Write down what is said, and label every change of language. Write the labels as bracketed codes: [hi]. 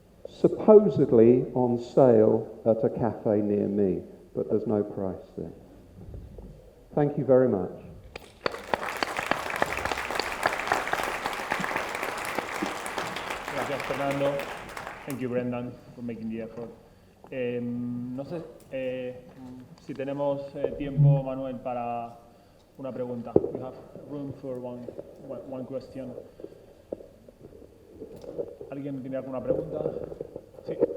[en] Supposedly on sale at a cafe near me, but there's no price there. Thank you very much. [es] Gracias, Fernando. [en] Thank you, Brendan, for making the effort. [es] No sé si tenemos tiempo, Manuel, para una pregunta. [en] We have room for one question. [es] ¿Alguien tiene alguna pregunta? Sí.